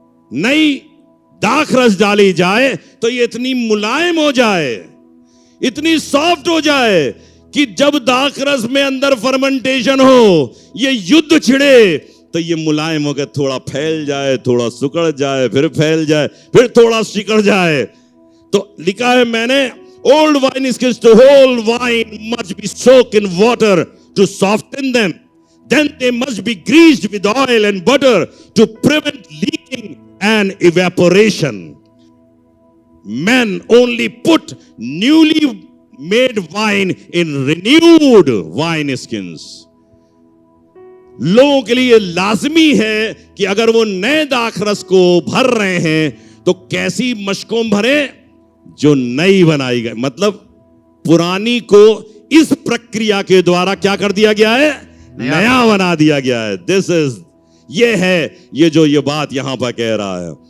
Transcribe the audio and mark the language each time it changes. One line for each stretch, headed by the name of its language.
Hindi: नई दाखरस डाली जाए तो ये इतनी मुलायम हो जाए, इतनी सॉफ्ट हो जाए कि जब दाखरस में अंदर फर्मेंटेशन हो, ये युद्ध छिड़े तो ये मुलायम होकर थोड़ा फैल जाए, थोड़ा सिकुड़ जाए, फिर फैल जाए, फिर थोड़ा सिकुड़ जाए।
English: तो लिखा है मैंने, old wine skins to hold wine must be soak in water to soften them, then they must be greased with oil and butter to prevent leaking and evaporation. Men only put newly made wine in renewed wine skins.
Hindi: लोगों के लिए लाजमी है कि अगर वो नए दाखरस को भर रहे हैं तो कैसी मशकों भरे? जो नई बनाई गई, मतलब पुरानी को इस प्रक्रिया के द्वारा क्या कर दिया गया है? नया बना दिया गया है। दिस इज, ये है ये जो ये बात यहां पर कह रहा है।